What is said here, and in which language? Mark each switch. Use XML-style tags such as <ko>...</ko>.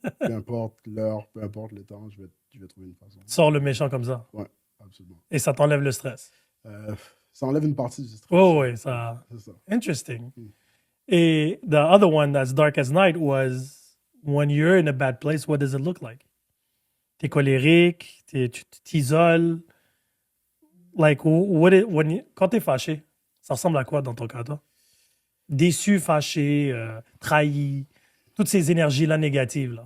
<fr>Peu importe l'heure, peu importe le temps, je vais trouver une façon. Tu sors le méchant comme ça. Absolument. Et ça t'enlève le stress. Ça enlève une partie du stress. Oh, oui, ça. C'est ça.</fr> <en>Interesting. Mm. Et the other one that's dark as night was when you're in a bad place, what does it look like?</en> <fr>T'es colérique, tu t'isoles. Like, quand t'es fâché, ça ressemble à quoi dans ton cas, toi? Déçu, fâché, trahi, toutes ces énergies-là négatives.</fr>